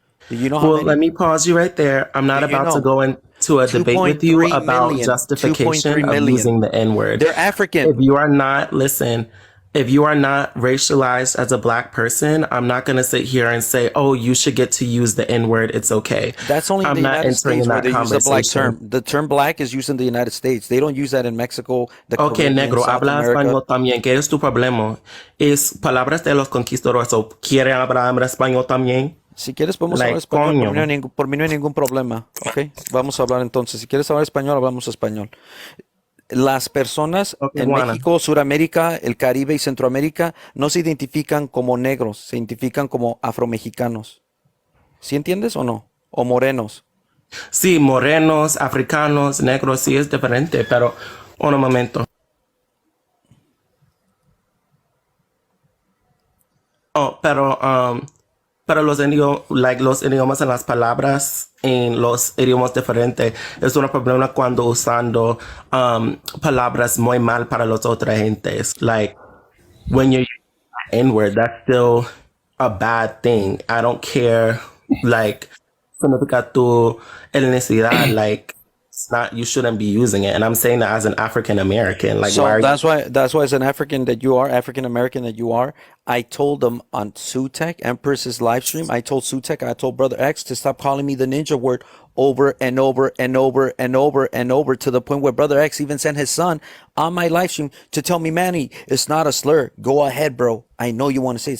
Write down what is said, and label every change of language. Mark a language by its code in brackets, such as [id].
[en] Do you know how many? Let me pause you right there. I'm not about to go into a debate with you about justification of using the N word. They're African. If you are not racialized as a black person, I'm not going to sit here and say, oh, you should get to use the N word. It's okay. That's only in the United States where they use the black term. The term black is used in the United States. They don't use that in Mexico. [es] Okay, negro, habla español también. ¿Qué es tu problema? Es palabras de los conquistadores. ¿Quiere hablar español también? Si quieres podemos hablar español. Por mí no hay ningún problema. Okay, vamos a hablar entonces. Si quieres hablar español, hablamos español. Las personas en México, Suramérica, el Caribe y Centroamérica no se identifican como negros, se identifican como afromexicanos. ¿Sí entiendes o no? O morenos. Sí, morenos, africanos, negros, sí es diferente, pero un momento. Oh, pero los idiomas en las palabras en los idiomas diferentes es un problema cuando usando palabras muy mal para las otras gentes. [en] Like when you're using N-word, that's still a bad thing. I don't care, [es] significa tu etnicidad, [en] it's not, you shouldn't be using it. And I'm saying that as an African American. Like, why So are you? that's why as an African that you are, African American that you are, I told them on Sutek Empress's live stream, I told Sutek, I told Brother X to stop calling me the ninja word over and over and over and over and over, to the point where Brother X even sent his son on my live stream to tell me, Manny, it's not a slur. Go ahead, bro. I know you want to say it.